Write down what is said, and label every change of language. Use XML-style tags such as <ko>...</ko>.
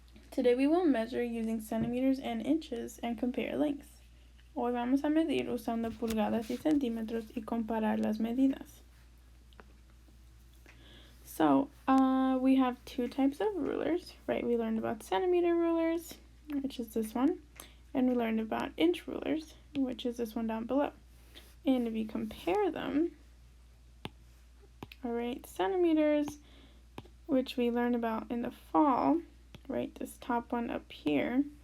<en>Today we will measure using centimeters and inches and compare lengths.</en> <es>Hoy vamos a medir usando pulgadas y centímetros y comparar las medidas.</es> <en>So, we have two types of rulers, right? We learned about centimeter rulers, which is this one, and we learned about inch rulers, which is this one down below. And if you compare them, alright, centimeters, which we learned about in the fall, right, this top one up here.</en>